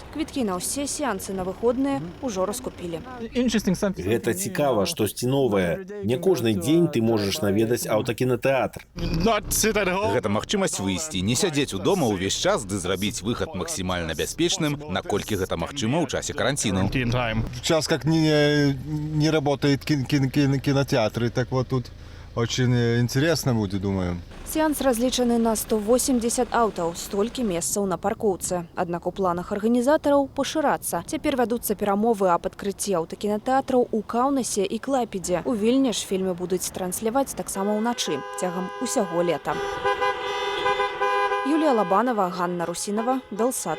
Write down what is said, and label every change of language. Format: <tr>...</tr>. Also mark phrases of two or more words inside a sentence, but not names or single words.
<be>Квіткі на ўсе сеансы на выходныя ўжо раскупілі. Гэта цікава, штосьці новае. Не кожны дзень ты можаш наведаць аўтакінатэатр. Гэта магчымасць выйсці, не сядзець удома ўвесь час ды зрабіць выхад максімальна бяспечным, наколькі гэта магчыма ў часе каранціну.</be> <ru>Сейчас как не работает кинотеатры, так вот тут очень интересно будет, думаю.</ru> <be>Сеанс разлічаны на 180 аўтаў, столькі месцаў на паркоўцы. Аднак у планах арганізатараў пашырацца. Цяпер вядуцца перамовы аб адкрыцці аўтакінатэатраў у Каўнасе і Клайпедзе. У Вільні ж фільмы будуць трансляваць таксама ўначы, цягам усяго лета. Юлія Лабанова, Ганна Русінова, Белсат.</be>